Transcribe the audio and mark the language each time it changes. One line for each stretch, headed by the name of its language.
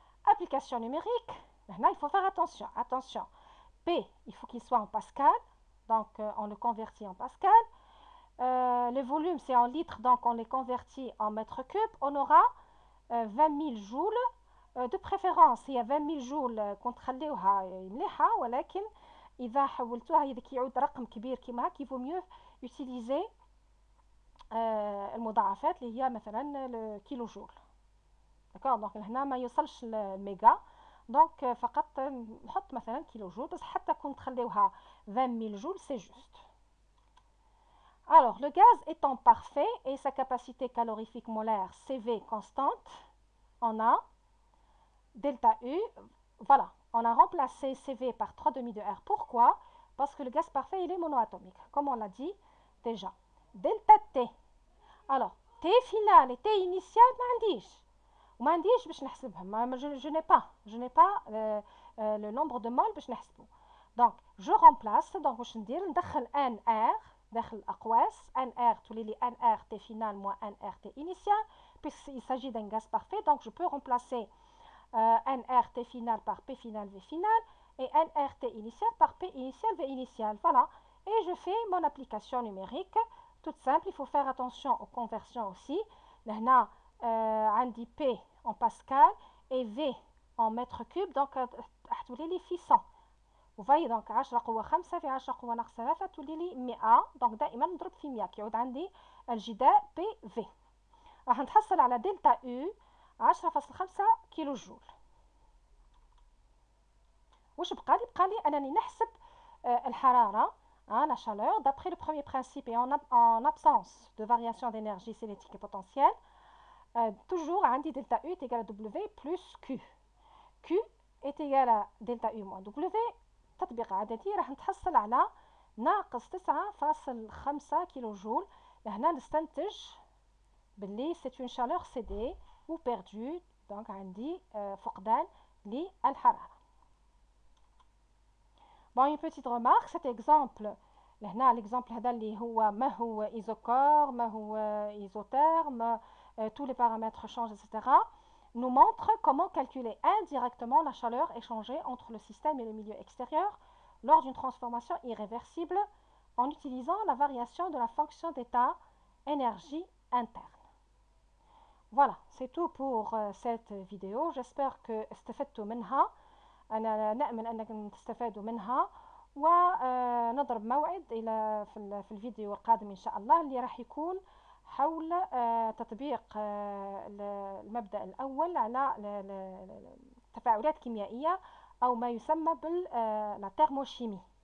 French: Application numérique. Là, il faut faire attention. Attention. P, il faut qu'il soit en pascal. Donc, on le convertit en pascal. Le volume, c'est en litres. Donc, on les convertit en mètres cubes. On aura 20 000 joules. De préférence, il y a 20 000 joules
Arabic: كنتخليوها مليحة. ولكن إذا حولتوها يدك يعود رقم كبير كيما هكا,
French: il vaut mieux utiliser
Arabic: المضاعفات اللي هي مثلا الكيلو جول.
French: D'accord?
Arabic: Donc, هنا ما يوصلش الميجا. Donc, فقط نحط مثلا كيلو جول, بس حتى كون تخليوها
French: 20 000 joules, c'est juste. Alors, le gaz étant parfait et sa capacité calorifique molaire CV constante, on a delta U, voilà, on a remplacé CV par 3 demi de R. Pourquoi? Parce que le gaz parfait, il est monoatomique, comme on l'a dit déjà. Delta T. Alors, T final et T initial,
Arabic: ما عنديش. وما عنديش باش نحسبهم.
French: Je n'ai pas le nombre de moles
Arabic: باش نحسبه.
French: Donc, je remplace.
Arabic: Donc, واش ندير ندخل NR داخل الأقواس.
French: NR
Arabic: تولي لي
French: NR T final moins NR T initial, puisqu'il s'agit d'un gaz parfait. Donc, je peux remplacer NR T final par P final V final et NR T initial par P initial V initial. Voilà. Et je fais mon application numérique. Toute simple. Il faut faire attention aux conversions aussi. Là,
Arabic: عندي
French: P en pascal et V en mètres cubes.
Arabic: Donc, تولي لي في 100.
French: Vous voyez,
Arabic: donc 10 قوة 5 في 10 قوة ناقص 3 تولي لي 100. Donc دائما نضرب في 100 كيعود عندي الجداء PV. راح نتحصل على دلتا U 10.5 كيلو جول. واش بقالي؟ بقالي انني نحسب الحراره
French: la chaleur d'après le premier principe et en absence de variation d'énergie cinétique et potentielle. Toujours
Arabic: عندي
French: delta U est égal à W plus Q. Q est égal à delta U moins W.
Arabic: تطبيق عددي راح نتحصل على ناقص 9.5 كيلو جول. لهنا نستنتج باللي
French: c'est une chaleur cédée ou perdue.
Arabic: donc عندي فقدان للحراره.
French: Bon, une petite remarque, cet exemple, l'exemple
Arabic: اللي هو ما هو
French: isocor, ما هو isotherme, tous les paramètres changent, etc., nous montre comment calculer indirectement la chaleur échangée entre le système et le milieu extérieur lors d'une transformation irréversible en utilisant la variation de la fonction d'état énergie interne. Voilà, c'est tout pour cette vidéo. J'espère que
Arabic: استفدتوا منها. أنا نأمل أنكم تستفادوا منها، ونضرب موعد إلى في الفيديو القادم إن شاء الله اللي راح يكون حول تطبيق المبدأ الأول على التفاعلات كيميائية أو ما يسمى بالترموشيمي.